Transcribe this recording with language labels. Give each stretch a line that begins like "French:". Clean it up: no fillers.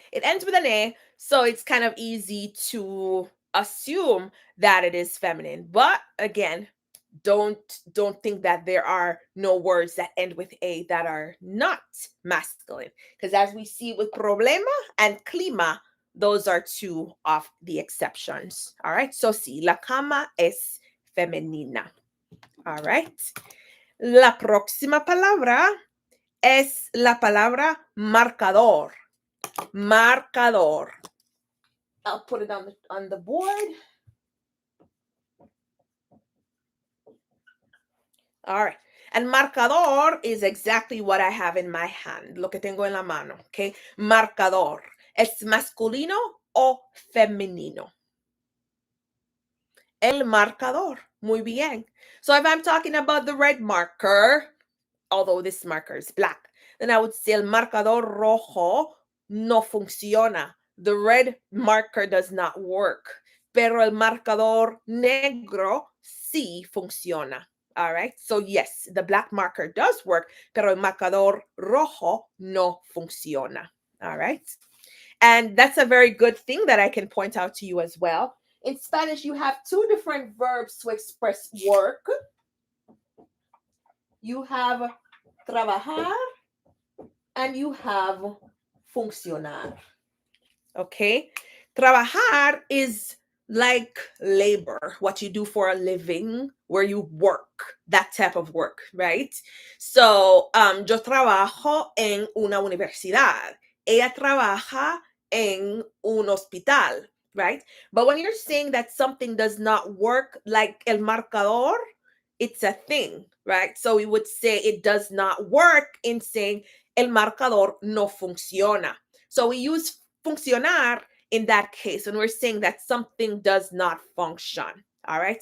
English: It ends with an A, so it's kind of easy to assume that it is feminine. But again, don't think that there are no words that end with A that are not masculine. Because as we see with problema and clima, those are two of the exceptions. All right.
Spanish: So sí, la cama es femenina.
English: All right.
Spanish: La próxima palabra es la palabra marcador.
English: Marcador. I'll put it on the board. All right. And marcador is exactly what I have in my hand.
Spanish: Lo que tengo en la mano. Okay. Marcador. ¿Es masculino o femenino? El marcador. Muy bien.
English: So if I'm talking about the red marker, although this marker is black, then I would say el marcador rojo no funciona. The red marker does not work.
Spanish: Pero el marcador negro sí funciona.
English: All right.
Spanish: So yes, the black marker does work,
English: pero el marcador rojo no funciona.
Spanish: All right.
English: And that's a very good thing that I can point out to you as well. In Spanish, you have two different verbs to express work. You have trabajar and you have funcionar. Okay. Trabajar is like labor, what you do for a living, where you work, that type of work, right?
Spanish: So, yo trabajo en una universidad. Ella trabaja en un hospital, right?
English: But when you're saying that something does not work, like el marcador, it's a thing, right? So we would say it does not work in saying
Spanish: el marcador no funciona.
English: So we use funcionar in that case when we're saying that something does not function. All right.